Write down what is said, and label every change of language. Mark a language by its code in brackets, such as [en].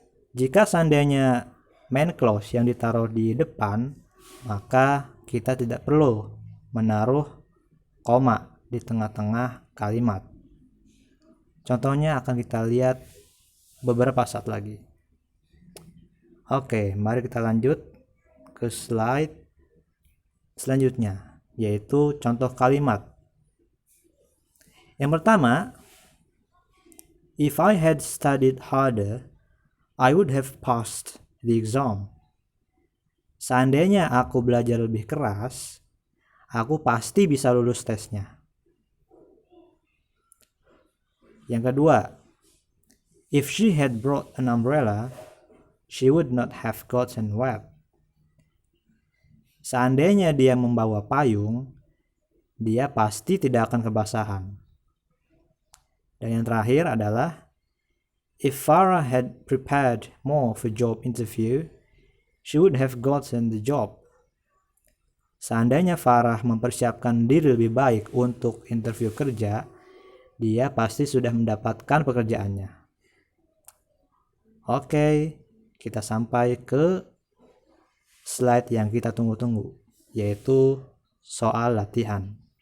[id] Jika seandainya main clause yang ditaruh di depan, maka kita tidak perlu menaruh koma di tengah-tengah kalimat. Contohnya akan kita lihat beberapa saat lagi. Oke, mari kita lanjut ke slide selanjutnya, yaitu contoh kalimat. Yang pertama, [en] if I had studied harder, I would have passed the exam. [id] Seandainya aku belajar lebih keras, aku pasti bisa lulus tesnya. Yang kedua, [en] if she had brought an umbrella, she would not have gotten wet. [id] Seandainya dia membawa payung, dia pasti tidak akan kebasahan. Dan yang terakhir adalah, [en] if Farah had prepared more for job interview, she would have gotten the job. [id] Seandainya Farah mempersiapkan diri lebih baik untuk interview kerja, dia pasti sudah mendapatkan pekerjaannya. Oke, kita sampai ke slide yang kita tunggu-tunggu, yaitu soal latihan.